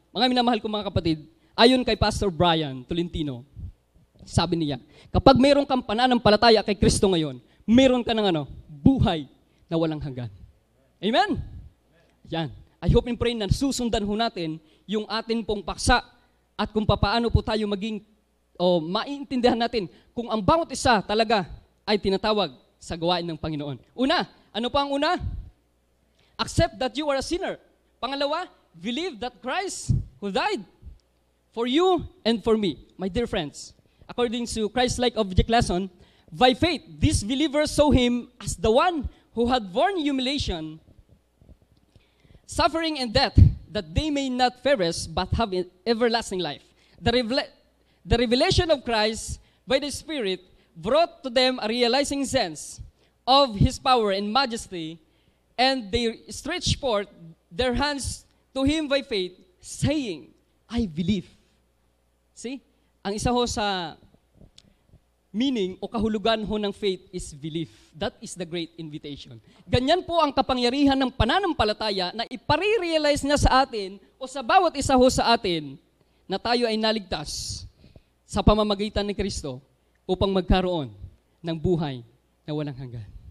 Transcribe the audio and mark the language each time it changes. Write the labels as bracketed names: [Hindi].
[Filipino] Mga minamahal ko mga kapatid, ayon kay Pastor Brian Tolentino, sabi niya, kapag mayroon kang pananampalataya kay Kristo ngayon, mayroon ka ng buhay na walang hanggan. Amen? Yan. [English] I hope and pray [Filipino] na susundan ho natin yung atin pong paksa at kung paano po tayo maintindihan natin kung ang bawat isa talaga ay tinatawag sa gawain ng Panginoon. Una, ano pa ang una? [English] Accept that you are a sinner. [Filipino] Pangalawa, [English] believe that Christ who died for you and for me. My dear friends, according to Christ-like object lesson, by faith, these believers saw Him as the one who had borne humiliation, suffering and death, that they may not perish but have everlasting life. The revelation of Christ by the Spirit brought to them a realizing sense of His power and majesty, and they stretched forth their hands to Him by faith, saying, I believe. See? [Filipino] Ang isa ho sa meaning o kahulugan ho ng faith [English] is belief. That is the great invitation. [Filipino] Ganyan po ang kapangyarihan ng pananampalataya na ipare-realize niya sa atin o sa bawat isa ho sa atin na tayo ay naligtas sa pamamagitan ni Kristo upang magkaroon ng buhay na walang hanggan.